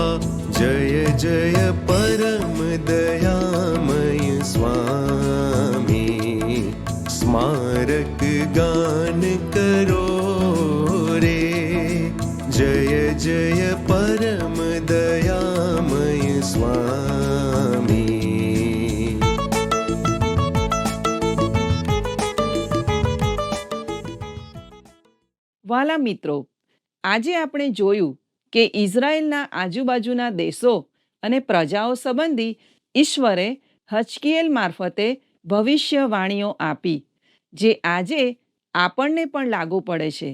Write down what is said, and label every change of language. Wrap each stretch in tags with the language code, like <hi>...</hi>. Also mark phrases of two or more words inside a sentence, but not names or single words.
<hi>जय जय परम दयामय स्वामी। स्मारक गान करो रे। जय जय परम दयामय स्वामी।</hi> <gu>વાલા મિત્રો, આજે આપણે જોયું કે ઇઝરાયેલના આજુબાજુના દેશો અને પ્રજાઓ સંબંધી ઈશ્વરે હજકીએલ મારફતે ભવિષ્યવાણીઓ આપી, જે આજે આપણને પણ લાગુ પડે છે.</gu>